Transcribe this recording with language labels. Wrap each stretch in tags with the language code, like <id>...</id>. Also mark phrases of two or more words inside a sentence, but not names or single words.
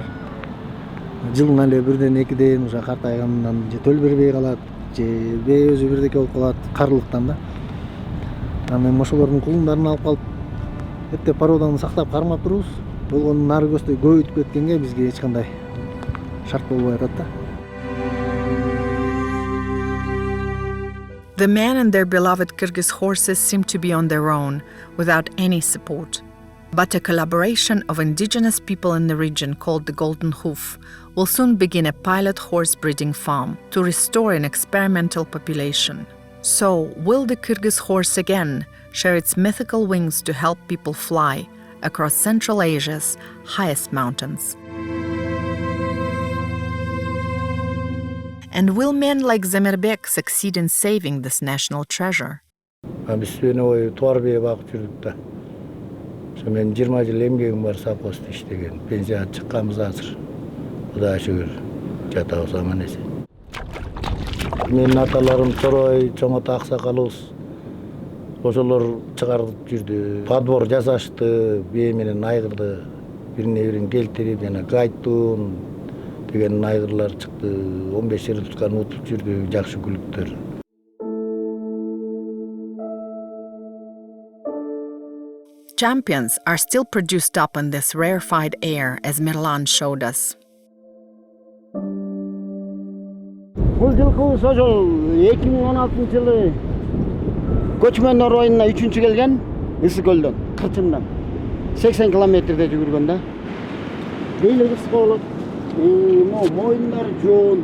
<ky>Жылына эле бирден экиден уже картайгандан же төл бербей калат, же бээ өзү бирдеке болуп калат, карылыктан да. Анан ошолордун кулундарын алып калып, эптеп породаны сактап кармап турубуз. Болгону нары көздөй көбөйтүп кеткенге бизге эч кандай шарт болбой атат да.</ky> <en>The men and their beloved Kyrgyz horses seem to be on their own, without any support. But a collaboration of indigenous people in the region called the Golden Hoof will soon begin a pilot horse breeding farm to restore an experimental population. So, will the Kyrgyz horse again share its mythical wings to help people fly across Central Asia's highest mountains? And will men like Zamirbek succeed in saving this national treasure?</en> <ky>Биз сүйөнө бою туар бие багып жүрдүк да. Ошо мен 20 жыл эмгегим бар совхозда иштеген. Пенсияга чыкканбыз азыр. Кудайга шүгүр. Жатабыз аман эсен. Менин аталарым Торой, Чоңото аксакалыбыз. Ошолор чыгарып жүрдү. Подбор жасашты, бие менен айгырды. Бирине-бирин келтирип, жана гайтун деген айгырлар чыкты. 15 туткан утуп жүрдү, жакшы күлүктөр.</ky> <en>Champions are still produced up in this rarefied air, as Mirlan showed us.</en> <ky>Бул жылкыбыз ошол 2016 жылы Көчмөндөр районуна 3-чү келген, Issyk-Kulдан, Кырчындан. 80 километрде жүгүргөн да. Бели кыска болот. Моюндары жоон.</ky>